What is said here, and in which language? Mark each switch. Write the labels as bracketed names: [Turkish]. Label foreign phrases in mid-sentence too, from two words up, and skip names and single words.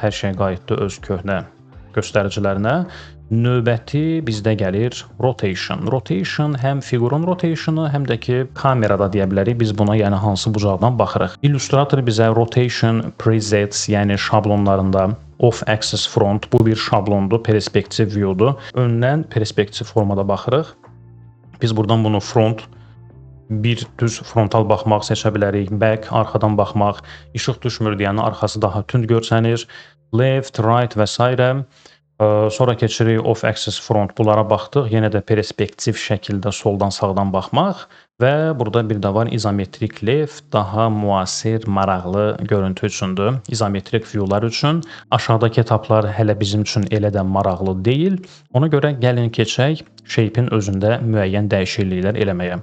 [Azerbaijani] Hər şey qayıtdı öz köhnə göstəricilərinə. Növbəti bizdə gəlir rotation. Rotation həm fiqurun rotation'ı, həm də ki kamerada deyə bilərik. Biz buna yəni hansı bucaqdan baxırıq. Illustrator bizə [English] rotation presets, [Azerbaijani] yəni şablonlarında [English] off-axis front, [Azerbaijani] bu bir şablondur, perspektiv view'dur. Öndən perspektiv formada baxırıq. Biz buradan bunu front, bir düz frontal baxmaq seçə bilərik. Back, arxadan baxmaq, işıq düşmür deyəni arxası daha tünd görsənir. [English] Left, right [Azerbaijani] və s. Sonra keçirik [English] off-axis front, [Azerbaijani] bunlara baxdıq. Yenə də perspektiv şəkildə soldan sağdan baxmaq və burada bir də var izometrik left, daha müasir, maraqlı görüntü üçündür. İzometrik view'lar üçün. Aşağıdakı etaplar hələ bizim üçün elə də maraqlı deyil. Ona görə gəlin keçək shape-in özündə müəyyən dəyişikliklər eləməyə.